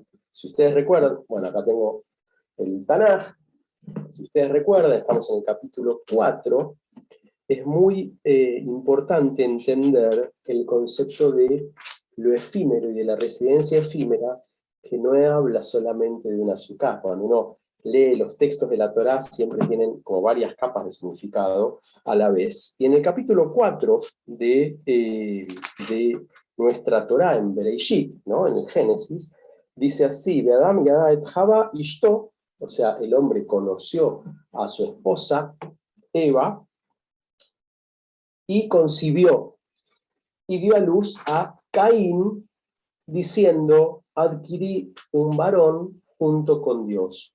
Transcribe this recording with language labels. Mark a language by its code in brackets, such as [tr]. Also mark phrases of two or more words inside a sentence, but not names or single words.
[es] Si ustedes recuerdan, bueno, acá tengo el Tanaj, si ustedes recuerdan, estamos en el capítulo 4, es muy importante entender el concepto de lo efímero y de la residencia efímera, que no habla solamente de una sukkah. Cuando uno lee los textos de la Torá, siempre tienen como varias capas de significado a la vez. Y en el capítulo 4 de nuestra Torá, en Bereishit, ¿no? En el Génesis, dice así: [he] באדם ידע את חוה אשתו, [es] o sea, el hombre conoció a su esposa Eva, y concibió y dio a luz a Caín, diciendo, adquirí un varón junto con Dios.